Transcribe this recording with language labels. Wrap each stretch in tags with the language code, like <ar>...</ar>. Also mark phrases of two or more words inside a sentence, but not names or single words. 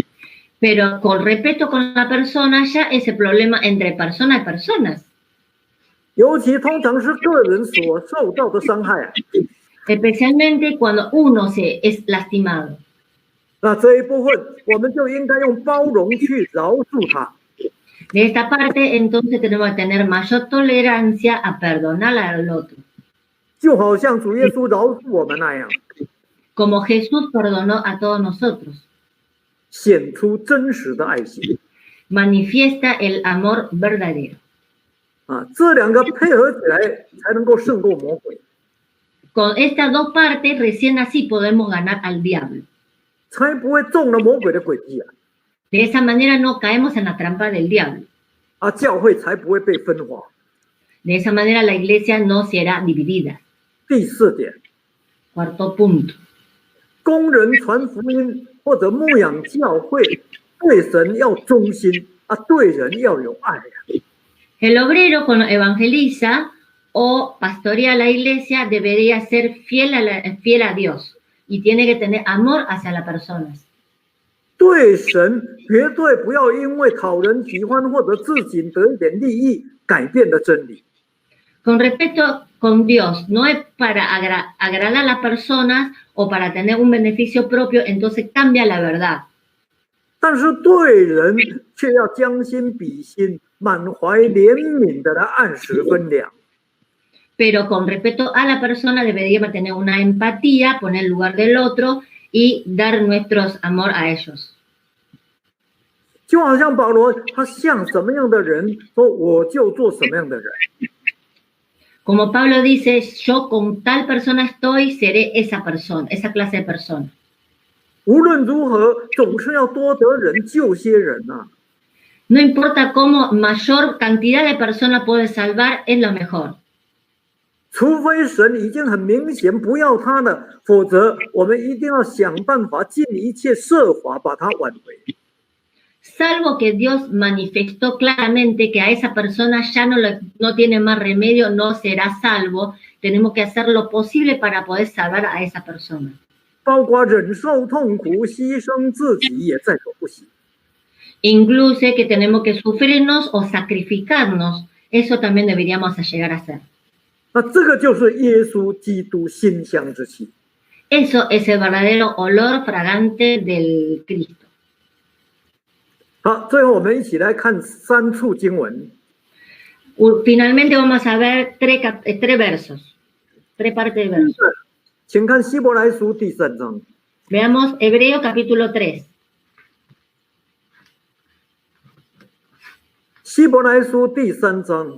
<es>Pero con respeto con la persona ya es el problema entre personas y personas.</es> <zh>尤其通常是个人所受到的伤害啊。</zh> <es>Especialmente cuando uno es lastimado.</es> <zh>那这一部分我们就应该用包容去饶恕他。</zh> <es>De esta parte, entonces tenemos que tener mayor tolerancia a perdonar al otro.</es> <zh>就好像主耶稣饶恕我们那样，</zh> <es>Como Jesús perdonó a todos nosotros.</es> <zh>显出真实的爱心</zh> <es>Manifiesta el amor verdadero.</es> <zh>啊。这2个配合起来，才能够胜过魔鬼，</zh> <es>Con estas 2 partes, recién así podemos ganar al diablo.</es> <zh>才不会中了魔鬼的诡计啊。</zh> <es>De esa manera no caemos en la trampa del diablo.</es> <zh>啊，教会才不会被分化。</zh> <es>De esa manera la iglesia no será dividida.</es> <zh>第4点，</zh> <es>Cuarto punto.</es> <zh>工人传福音或者牧养教会，对神要忠心啊，对人要有爱啊。</zh> <es>El obrero cuando evangeliza o pastorea la iglesia debería ser fiel a Dios y tiene que tener amor hacia las personas.</es> <zh>对神绝对不要因为讨人喜欢或者自己得一点利益，改变了真理。</zh> <es>Con respeto con Dios, no es para agradar a las personas o para tener un beneficio propio, entonces cambia la verdad.</es> <zh>但是对人却要将心比心，满怀怜悯的来按时分粮。</zh> <es>Pero con respeto a la persona deberíamos tener una empatía, poner el lugar del otro y dar nuestro amor a ellos.</es> <zh>就好像保罗他像什么样的人，说我就做什么样的人。</zh> <es>Como Pablo dice, yo con tal persona estoy, seré esa persona, esa clase de persona.</es> <zh>无论如何，总是要多得人救些人啊。</zh> <es>No importa cómo, mayor cantidad de personas puede salvar, es lo mejor.</es> <zh>除非神已经很明显不要他了，否则我们一定要想办法，尽一切设法把他挽回。</zh> <es>Salvo que Dios manifestó claramente que a esa persona ya no tiene más remedio, no será salvo, tenemos que hacer lo posible para poder salvar a esa persona.</es> <zh>包括忍受痛苦、牺牲自己也在所不惜。</zh> <es>Incluso que tenemos que sufrirnos o sacrificarnos, eso también deberíamos llegar a hacer.</es> <zh>那这个就是耶稣基督馨香之气。</zh> <es>Eso es el verdadero olor fragante del Cristo.</es> <zh>好，最后我们一起来看3处经文。</zh> <es>Finalmente vamos a ver tres versos, tres partes de versos.</es> <zh>请看希伯来书第3章。</zh> <es>Veamos Hebreo capítulo 3.</es> <zh>希伯来书第3章。</zh>